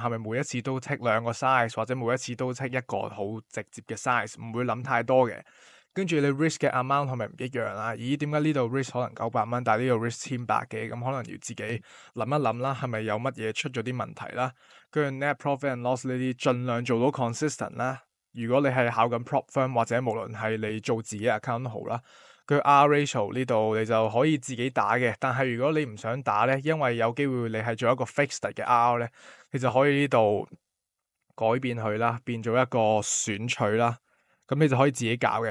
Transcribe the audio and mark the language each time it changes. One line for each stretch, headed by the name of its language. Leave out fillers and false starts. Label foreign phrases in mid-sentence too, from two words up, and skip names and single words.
Cantonese: 係咪每一次都 take 兩個 size，或者每一次都 take 一個好直接嘅 size，唔會諗太多嘅。跟住你 risk 嘅 amount 係咪唔一樣啊？咦，點解呢度 risk 可能900蚊，但係呢度 risk 1,100嘅？咁可能要自己諗一諗啦，係咪有乜嘢出咗啲問題啦？跟住
English: net profit and loss
Cantonese: 呢啲，盡量做到 consistent 啦。如果你係考緊
English: prop firm
Cantonese: 或者無論係你做自己 account 都好啦。佢 R ratio 呢度你就可以自己打嘅，但係如果你唔想打咧，因為有機會你係做一個 fixed 嘅 R 咧，你就可以呢度改變佢啦，變做一個選取啦，咁你就可以自己搞嘅。